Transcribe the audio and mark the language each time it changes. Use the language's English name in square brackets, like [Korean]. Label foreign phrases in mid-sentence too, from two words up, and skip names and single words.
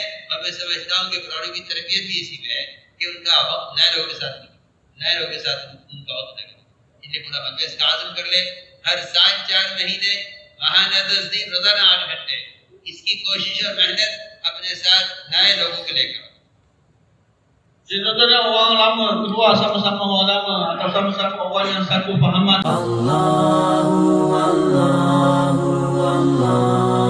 [Urdu] اور میں سمجھتا ہوں کہ پرانوں کی تربیت بھی اسی میں ہے کہ ان کا وقت نئے لوگوں کے ساتھ ان کا وقت لگے۔ اس لیے پورا مجلس کا عزم کر لے، ہر سال 4 مہینے، ماہانہ 10 دن، روزانہ 8 گھنٹے، اس کی کوشش اور محنت اپنے ساتھ نئے لوگوں کو لے کر۔ [Malay] Sebenarnya orang lama keluar sama-sama orang lama atau sama-sama orang yang satu fahaman. Allah